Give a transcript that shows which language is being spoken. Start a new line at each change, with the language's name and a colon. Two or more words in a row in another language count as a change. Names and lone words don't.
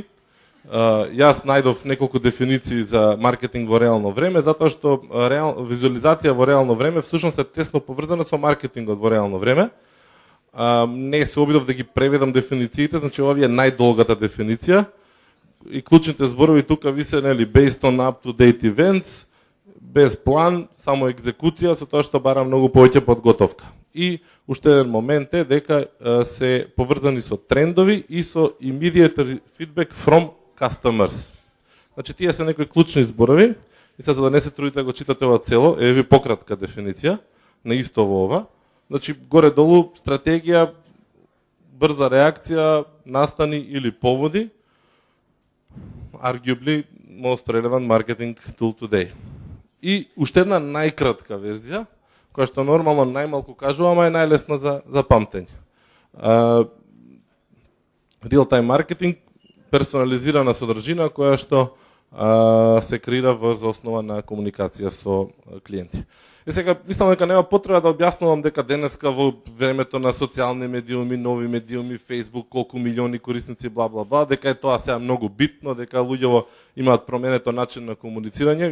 Macedonian: Јас најдов неколку дефиниции за маркетинг во реално време, затоа што визуализација во реално време всушност е тесно поврзана со маркетингот во реално време. Не се обидов да ги преведам дефинициите, значи ова е најдолгата дефиниција. И клучните зборови тука ви се нели
English: based on up-to-date events,
Macedonian: без план, само екзекуција, со тоа што бара многу повеќе подготовка. И уште еден момент е дека се поврзани со трендови и со
English: immediate feedback from customers.
Macedonian: Значи тие се некои клучни зборови и сега за да не се трудите да го читате ова цело, е ви пократка дефиниција на исто во ова. Значи горе-долу стратегија, брза реакција, настани или поводи.
English: Arguably most relevant marketing tool today.
Macedonian: И уште една најкратка верзија, која што нормално најмалку кажувам, а е најлесна за памтење.
English: Real-time marketing,
Macedonian: персонализирана содржина која што се креира врз основа на комуникација со клиенти. И сега мислам дека нема потреба да објаснувам дека денеска во времето на социјални медиуми, нови медиуми, Facebook, колку милиони корисници, бла бла бла, дека е тоа сега многу битно, дека луѓето имаат променето начин на комуницирање.